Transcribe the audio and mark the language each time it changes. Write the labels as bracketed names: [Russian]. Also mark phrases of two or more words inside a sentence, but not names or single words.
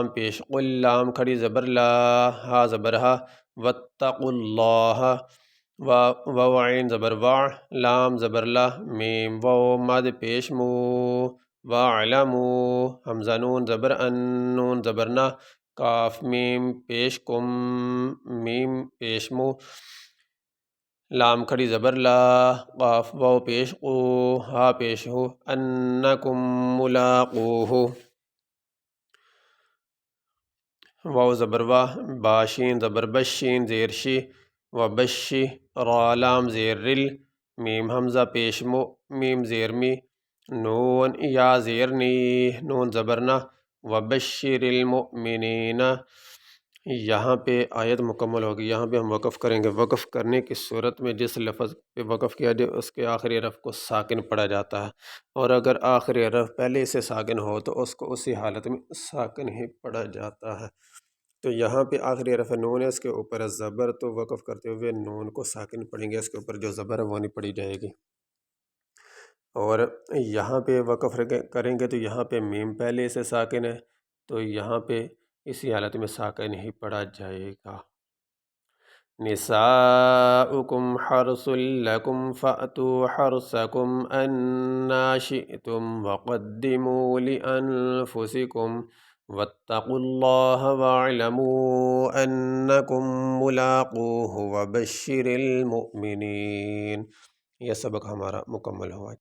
[Urdu] پیش قل لام کھڑی زبر لا ہا زبر ہا [Arabic] واتقوا اللہ [Urdu] واو عین زبر وا لام زبر لا میم واو مد پیش مو واعلمو حمزہ نون زبر ان نون زبر نا کاف میم پیش کم میم پیش مو لام کھڑی زبر لا قاف واو پیش قو ہا پیش ہو [Arabic] انکم ملاقوہ [Urdu] واو زبر وا باشین زبر بشین زیر شی و بشی را لام زیر رل میم حمزہ پیش مو میم زیر می نون یا زیر نی نون زبر نا [Arabic] و بشر المؤمنین [Urdu] یہاں پہ آیت مکمل ہوگی. یہاں پہ ہم وقف کریں گے. وقف کرنے کی صورت میں جس لفظ پہ وقف کیا جائے اس کے آخری حرف کو ساکن پڑھا جاتا ہے، اور اگر آخری حرف پہلے سے ساکن ہو تو اس کو اسی حالت میں ساکن ہی پڑھا جاتا ہے. تو یہاں پہ آخری حرف نون ہے، اس کے اوپر زبر، تو وقف کرتے ہوئے نون کو ساکن پڑھیں گے، اس کے اوپر جو زبر ہے وہ نہیں پڑھی جائے گی. اور یہاں پہ وقف کریں گے تو یہاں پہ میم پہلے سے ساکن ہے، تو یہاں پہ اسی حالت میں ساکن ہی پڑھا جائے گا. [Arabic] نساؤکم حرث لکم فأتوا حرثکم انا شئتم وقدموا لأنفسکم واتقوا اللہ واعلموا انکم ملاقوہ وبشر المؤمنین. [Urdu] یہ سبق ہمارا مکمل ہوا.